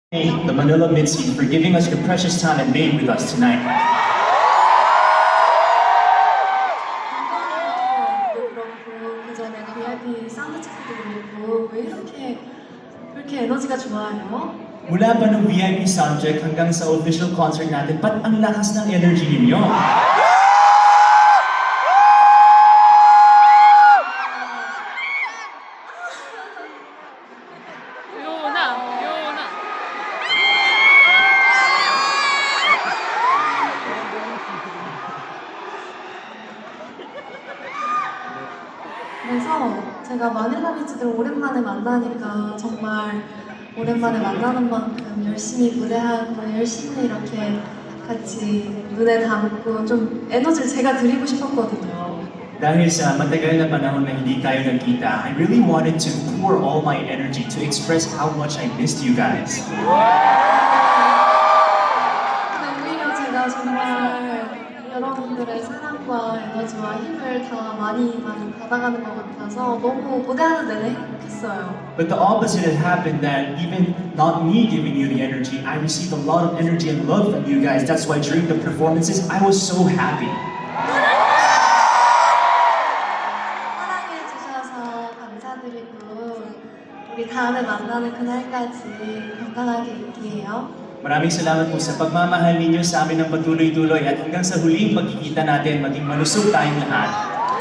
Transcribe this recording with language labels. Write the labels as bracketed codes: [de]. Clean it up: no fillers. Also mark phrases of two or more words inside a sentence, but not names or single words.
[en] The Manila Mitzi, for giving us your precious time and being with us tonight. [ko] 그렇고 그 전에 VIP 사운드 체크도 그렇고 왜 이렇게 에너지가 좋아요? [tl] Mula pa ng VIP soundcheck hanggang sa [en] official concert [tl] natin, ba't ang lakas ng energy ninyo? [ko] 요나. 그래서 제가 마닐라 비치들 오랜만에 만나니까 정말 오랜만에 만나는 만큼 열심히 무대하고 열심히 이렇게 같이 눈에 담고 좀 에너지를 제가 드리고 싶었거든요. [tl] Dahil sa matagal na panahon na hindi tayo nagkita, [en] I really wanted to pour all my energy to express how much I missed you guys. [ko] 근데 오히려 제가 정말 여러분들의 사랑과 에너지와 힘을 다 많이 받아가는 것 같아서 너무 무대하는 내내 행복했어요. [en] But the opposite had happened, that even not me giving you the energy, I received a lot of energy and love from you guys. That's why during the performances, I was so happy. [ko] 사랑해 주셔서 감사드리고 우리 다음에 만나는 그날까지 건강하게 있기에요. [tl] Maraming salamat po sa pagmamahal ninyo sa amin ng patuloy-tuloy at hanggang sa huling pagkikita natin, maging malusog tayong lahat.